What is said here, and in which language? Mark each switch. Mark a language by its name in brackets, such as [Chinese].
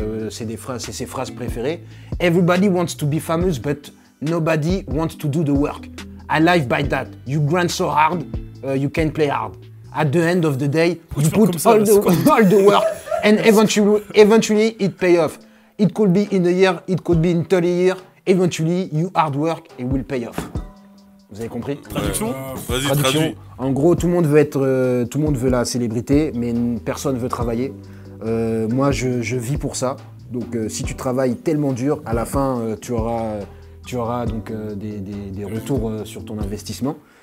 [French] C'est ses phrases préférées. [English] Everybody wants to be famous, but nobody wants to do the work. I live by that. You grind so hard, you can play hard. at the end of the day, you put all the work and eventually it pay off. It could be in a year, it could be in 30 years. Eventually, you hard work it will pay off. [French] Vous avez compris? Traduction? Vas-y, Traduction. traduis. En gros, tout le monde veut la célébrité, mais personne veut travailler. Moi, je vis pour ça. Donc, si tu travailles tellement dur, à la fin, tu auras donc des retours sur ton investissement.